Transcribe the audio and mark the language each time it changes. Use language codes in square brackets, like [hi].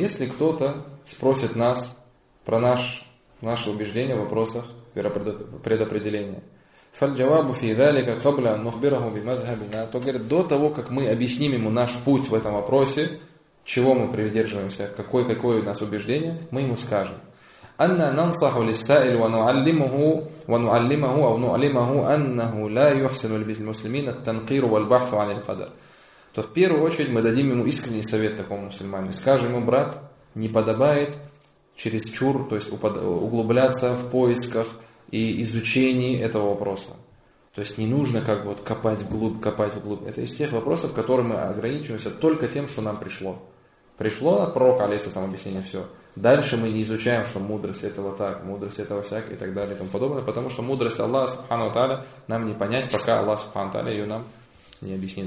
[ru] Если кто-то спросит нас про наше убеждение в вопросах предопределения. [ar] فَالْجَوَابُ فِي ذَلِكَ قَبْلَ نُخْبِرَهُ بِمَذْهَبِنَا. [ru] То, говорит, до того, как мы объясним ему наш путь в этом вопросе, чего мы придерживаемся, какое у нас убеждение, мы ему скажем. [ar] أَنَّا نَنْصَحُ لِلسَّائِلُ وَنُعَلِّمَهُ أَوْ نُعَلِّمَهُ أَنَّهُ لَا يُحْسِنُ لِلْمُسْلِمِينَ التَّنْقِيرُ وَالْبَحْثُ عَنِ الْقَدَرِ. [ru] То в первую очередь мы дадим ему искренний совет такому мусульманину. Скажем ему: брат, не подобает через чур, то есть углубляться в поисках и изучении этого вопроса. То есть не нужно как бы вот копать вглубь. Это из тех вопросов, которые мы ограничиваемся только тем, что нам пришло. Пришло от пророка, алейхиссалям, объяснение, все. Дальше мы не изучаем, что мудрость этого так, мудрость этого всяк и так далее и тому подобное, потому что мудрость Аллаха субхану тааля нам не понять, пока Аллах субхану тааля ее нам не объяснит.